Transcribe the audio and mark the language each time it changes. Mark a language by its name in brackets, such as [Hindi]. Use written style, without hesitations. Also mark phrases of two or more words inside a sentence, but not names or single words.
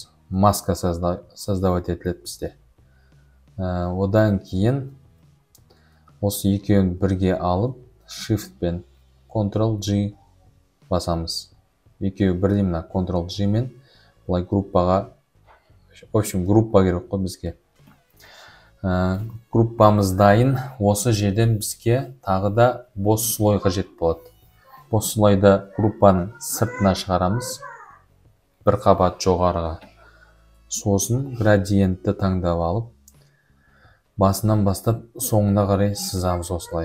[Russian] Маска создавать [Kazakh] етіледі бізде. Одан кейін осы екеуін бірге алып, Shift пен Ctrl-G басамыз. Екеуі бірдей мына Ctrl-G мен бұлай группаға, [Russian] в общем, группа [Kazakh] керек қой бізге. Группамыз дайын. Осы жерден бізге тағы да бос слой қажет болады. Бос слойды группаның сыртына шығарамыз, бір қабат жоғарыға. Сосын градиентті таңдап алып, басынан бастап соңына қарай сызамыз осылай.